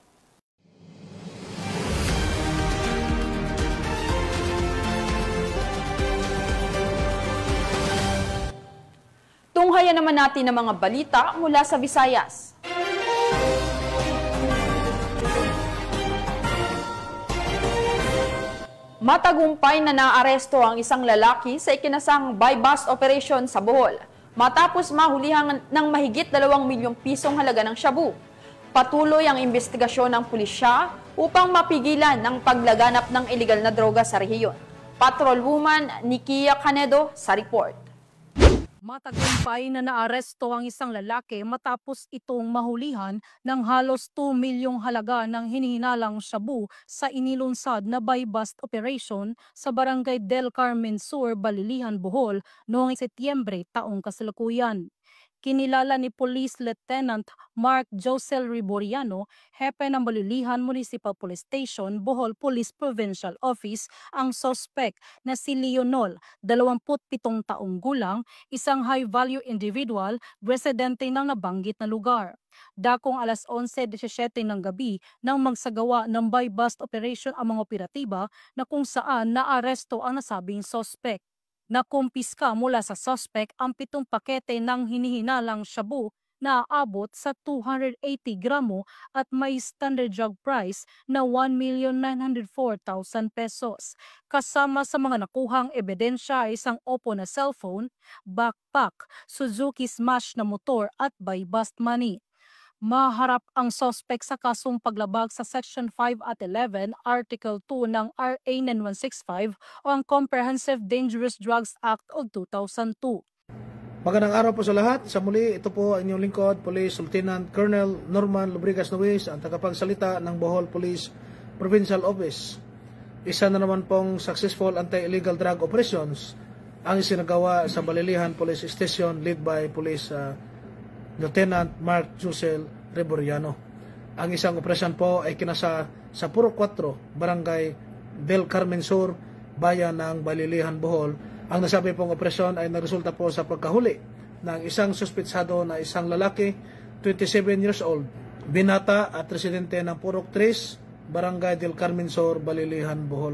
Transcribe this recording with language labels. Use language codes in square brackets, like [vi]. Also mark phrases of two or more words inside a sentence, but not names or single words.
[tl] Tunghayan naman natin ang mga balita mula sa Visayas. Matagumpay na naaresto ang isang lalaki sa ikinasang [en] buy-bust operation [tl] sa Bohol matapos mahulihan ng mahigit 2 milyong pisong halaga ng shabu. Patuloy ang investigasyon ng pulisya upang mapigilan ang paglaganap ng iligal na droga sa rehiyon. Patrolwoman Nikia Canedo sa report. Matagumpay na naaresto ang isang lalaki matapos itong mahulihan ng halos 2 milyong halaga ng hinihinalang shabu sa inilunsad na [en] buy-bust operation [tl] sa Barangay Del Carmen Sur, Balilihan, Bohol noong Setyembre taong kasalukuyan. Kinilala ni Police Lieutenant Mark Josel Riboriano, hepe ng Balilihan Municipal Police Station, Bohol Police Provincial Office, ang suspect na si Leonol, 27 taong gulang, isang [en] high-value individual, [tl] residente ng nabanggit na lugar. Dakong alas 11:17 ng gabi nang magsagawa ng [en] buy-bust operation [tl] ang mga operatiba na kung saan naaresto ang nasabing suspect. Nakumpiska mula sa suspect ang 7 pakete ng hinihinalang shabu na aabot sa 280 gramo at may [en] standard drug price [tl] na 1,904,000 pesos. Kasama sa mga nakuhang ebidensya ay isang Oppo na cellphone, backpack, Suzuki Smash na motor at [en] buy-bust money. [tl] Maharap ang suspect sa kasong paglabag sa Section 5 at 11, Article 2 ng RA 9165 o ang Comprehensive Dangerous Drugs Act of 2002. Magandang araw po sa lahat. Sa muli, ito po ang inyong lingkod, Police Lieutenant Colonel Norman Lubrigas Nuez, ang tagapagsalita ng Bohol Police Provincial Office. Isa na naman pong [en] successful anti-illegal drug operations [tl] ang isinagawa sa Balilihan Police Station [en] led by [tl] Police Lieutenant Mark Josel Riboriano. Ang isang operasyon po ay kinasa sa Puro 4, Barangay Del Carmen Sur, Bayan ng Balilihan, Bohol. Ang nasabi pong operasyon ay nagresulta po sa pagkahuli ng isang suspetsado na isang lalaki, 27 [en] years old, [tl] binata at residente ng Purok 3, Barangay Del Carmen Sur, Balilihan, Bohol.